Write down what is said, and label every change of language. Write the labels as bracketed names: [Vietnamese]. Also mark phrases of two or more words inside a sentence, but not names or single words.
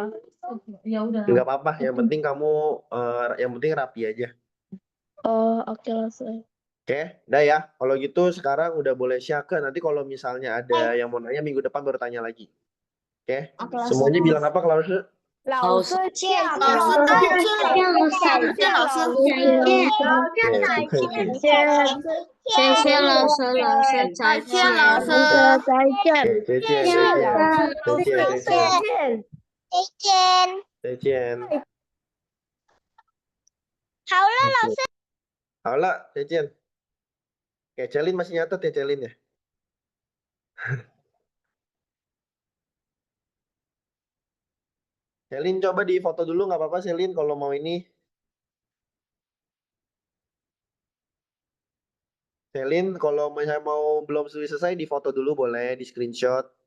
[Indonesian] Nggak apa-apa. Yang penting kamu, yang penting rapi aja. Oh, oke Lause. Oke, udah ya. Kalau gitu sekarang udah boleh syake. Nanti kalau misalnya ada yang mau nanya minggu depan baru tanya lagi. Oke. Oke, Lause. Semuanya bilang apa kalau [Chinese] 老师见老师再见，再见老师。对，不客气。谢谢老师，老师再再见老师。再见。对，再见，谢谢再见，老师，再见，再见，再见。再见。再见。好了，老师。好了，再见. [Indonesian] Oke, Celin masih nyatet ya Celin ya? Celin coba di foto dulu nggak apa-apa Celin kalau mau ini. Celin kalau misalnya mau belum selesai di foto dulu boleh di screenshot.